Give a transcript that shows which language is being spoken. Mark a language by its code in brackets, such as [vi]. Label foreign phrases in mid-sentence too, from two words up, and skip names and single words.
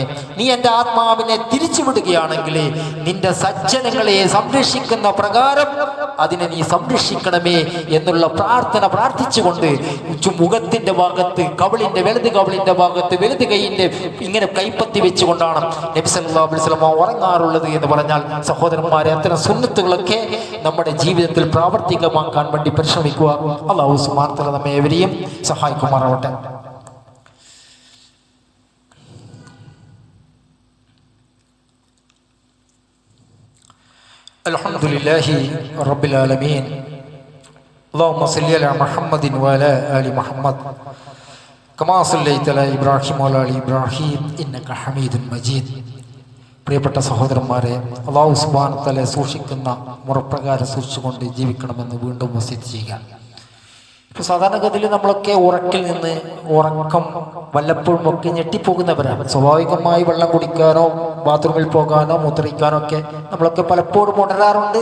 [ml] നീ എൻ്റെ ആത്മാവിനെ തിരിച്ചുവിടുകയാണെങ്കിൽ നിന്റെ സജ്ജനങ്ങളെ സംരക്ഷിക്കുന്ന പ്രകാരം അതിനെ നീ സംരക്ഷിക്കണമേ എന്നുള്ള പ്രാർത്ഥന പ്രാർത്ഥിച്ചുകൊണ്ട് മുഖത്തിന്റെ ഭാഗത്ത് വലത് കവിളിന്റെ ഭാഗത്ത് വലത് കൈയിന്റെ ഇങ്ങനെ കൈപ്പത്തി വെച്ചുകൊണ്ടാണ് നബി [ar] صلى الله عليه وسلم [ml] ഉറങ്ങാറുള്ളത് എന്ന് പറഞ്ഞാൽ സഹോദരന്മാരെ, അത്തരം സുന്നത്തുകളൊക്കെ നമ്മുടെ ജീവിതത്തിൽ പ്രാവർത്തികമാക്കാൻ വേണ്ടി പരിശ്രമിക്കുക. [ar] الله سبحانه وتعالى [ml] നമ്മെ ഏവരെയും സഹായിക്കുമാറാവട്ടെ. [ar] الحمد لله رب العالمين. اللهم صل على محمد وعلى آل محمد كما صليت على إبراهيم وعلى آل إبراهيم إنك حميد مجيد. [ml] പ്രിയപ്പെട്ട സഹോദരന്മാരെ, [ar] الله سبحانه وتعالى [ml] സൂക്ഷിക്കുന്ന മുറപ്രകാരം സൂക്ഷിച്ചുകൊണ്ട് ജീവിക്കണമെന്ന് വീണ്ടും വസിയത്ത് ചെയ്യുക. ഇപ്പോൾ സാധാരണഗതിയിൽ നമ്മളൊക്കെ ഉറക്കം വല്ലപ്പോഴും ഒക്കെ ഞെട്ടിപ്പോകുന്നവരാണ്. സ്വാഭാവികമായി വെള്ളം കുടിക്കാനോ ബാത്റൂമിൽ പോകാനോ മൂത്രയിക്കാനോ ഒക്കെ നമ്മളൊക്കെ പലപ്പോഴും ഉണരാറുണ്ട്.